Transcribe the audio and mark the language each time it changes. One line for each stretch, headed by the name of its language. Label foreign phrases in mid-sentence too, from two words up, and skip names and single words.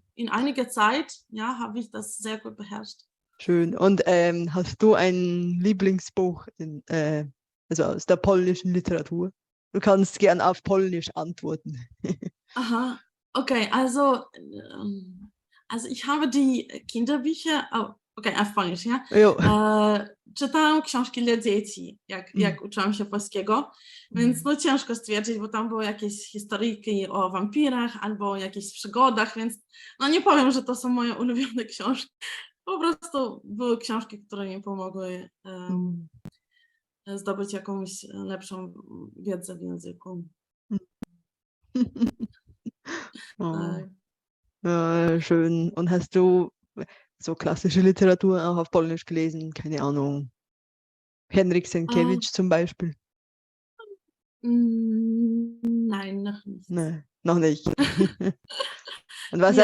German: in einiger Zeit, ja, habe ich das sehr gut beherrscht. schön. Und hast du ein Lieblingsbuch also aus der polnischen Literatur? Du kannst gern auf Polnisch antworten. Aha, okay, also ich habe die Kinderbücher,
Polish: okej, a w Polnisch, ja? Ja. Czytałam książki dla dzieci, Mhm. jak uczyłam się polskiego, więc Mhm. no ciężko stwierdzić, bo tam były jakieś historyjki o wampirach albo o jakichś przygodach, więc no nie powiem, że to są moje ulubione książki. Po prostu były książki, które mi pomogły Mhm. zdobyć jakąś lepszą wiedzę w języku. Oh, Tak.
German: schön. Und hast du so klassische Literatur auch auf Polnisch gelesen? Keine Ahnung. Henryk Äh, Sienkiewicz zum Beispiel? Nein, noch nicht. Nein, noch nicht. Und was